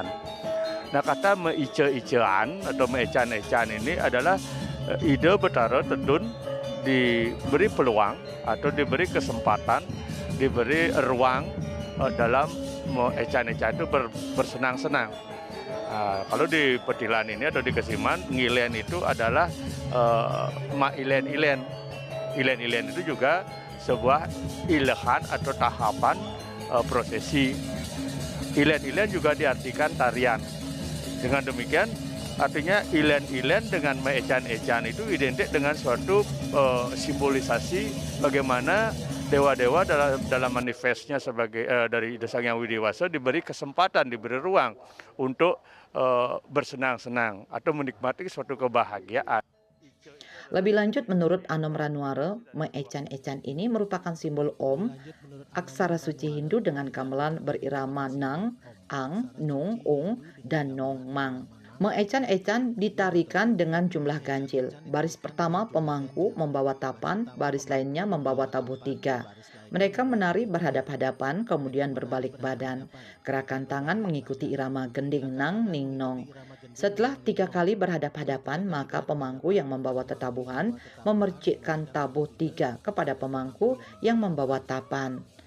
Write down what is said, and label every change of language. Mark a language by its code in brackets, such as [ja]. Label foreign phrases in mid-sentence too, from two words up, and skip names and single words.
[id] Nah, kata meice-icean atau meecan-ecan ini adalah ide Betara Tedun diberi peluang atau diberi kesempatan, diberi ruang dalam ecan-ecan itu bersenang-senang. Kalau di Petilan ini atau di Kesiman, ngilen itu adalah ma-ilen-ilen. Ilen-ilen itu juga sebuah ilehan atau tahapan prosesi. Ilen-ilen juga diartikan tarian. Dengan demikian, artinya ilen-ilen dengan meecan-ecan itu identik dengan suatu simbolisasi bagaimana dewa-dewa dalam manifestnya sebagai dari Desa Hyang Widiwasa diberi kesempatan, diberi ruang untuk bersenang-senang atau menikmati suatu kebahagiaan. Lebih lanjut, menurut Anom Ranware, meecan-ecan ini merupakan simbol Om, aksara suci Hindu dengan gamelan berirama Nang, Ang, Nung, Ung, dan Nong, Mang. Meecan-ecan ditarikan dengan jumlah ganjil. Baris pertama pemangku membawa tapan, baris lainnya membawa tabuh tiga. Mereka menari berhadap-hadapan, kemudian berbalik badan. Gerakan tangan mengikuti irama gending nang ning nong. Setelah 3 kali berhadap-hadapan, maka pemangku yang membawa tetabuhan memercikkan tabuh 3 kepada pemangku yang membawa tapan.